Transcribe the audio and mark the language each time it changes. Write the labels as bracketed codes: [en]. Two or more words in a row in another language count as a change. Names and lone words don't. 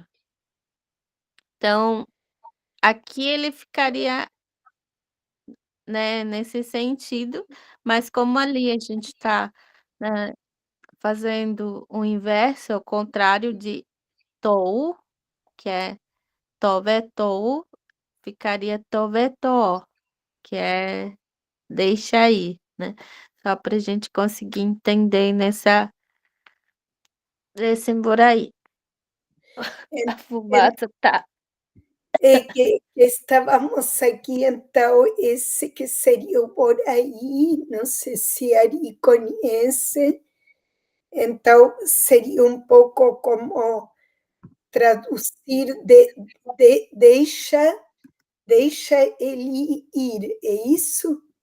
[pt] Então, aqui ele ficaria, né, nesse sentido, mas como ali a gente está fazendo o inverso, ao contrário de tou, que é tove, tou, ficaria tove, to, que é deixa aí, né? Só para a gente conseguir entender nesse aí. A fumaça tá. Que estávamos aqui, então, esse que seria o por aí, não sei se Ari conhece, então seria um pouco como traduzir deixa ele ir, é isso?